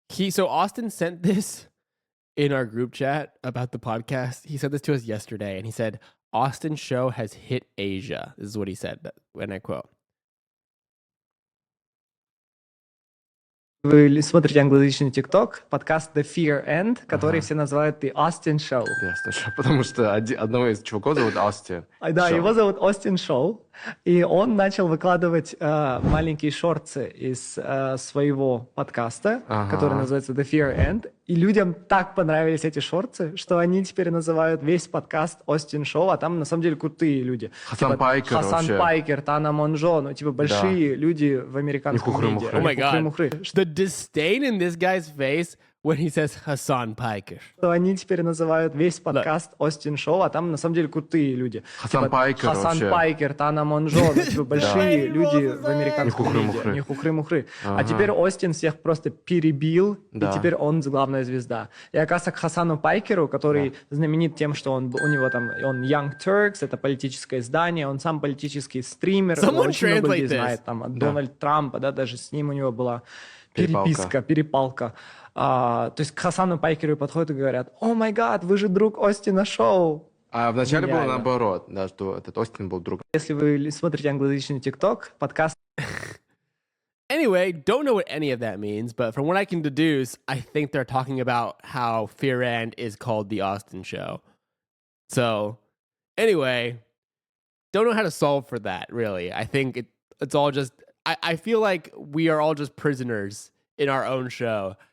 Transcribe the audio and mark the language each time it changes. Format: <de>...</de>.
<en>So Austin sent this in our group chat about the podcast. He sent this to us yesterday, and he said, Austin's show has hit Asia. This is what he said, and I quote.</en> <ru>Вы смотрите англоязычный ТикТок, подкаст The Fear End, который все называют The Austin Show. Ясно, потому что одного из чуваков зовут Остин. Да, его зовут Austin Show, и он начал выкладывать маленькие шорты из своего подкаста, который называется The Fear End, и людям так понравились эти шорты, что они теперь называют весь подкаст Austin Show, а там на самом деле крутые люди. Хасан Пайкер Хасан вообще. Пайкер, Тана Монжо, ну типа большие люди в американском медиа.</ru> <en>Oh my God. The disdain in this guy's face when he says Hasan Piker.</en> <ru>Что они теперь называют весь подкаст Austin Show, а там на самом деле крутые люди. Хасан Пайкер Хасан вообще. Пайкер, Тана Монжо, ну, типа большие люди в американском медиа. Не хухры-мухры. А теперь Остин всех просто перебил, и теперь он главная звезда. И оказывается, к Хасану Пайкеру, который знаменит тем, что у него там, он Young Turks, это политическое издание, он сам политический стример, очень много людей знает, там, от Дональда Трампа, да, даже с ним у него была перепалка. То есть к Хасану Пайкеру подходят и говорят:</ru> <en>«О май гад,</en> <ru>вы же друг Остина Шоу». А вначале было наоборот, да, что этот Остин был другом. Если вы смотрите англоязычный ТикТок, подкаст...</ru> <en>Anyway, don't know what any of that means, but from what I can deduce, I think they're talking about how Fear End is called The Austin Show. So, anyway, don't know how to solve for that, really. I think it's all just... I feel like we are all just prisoners in our own show.</en>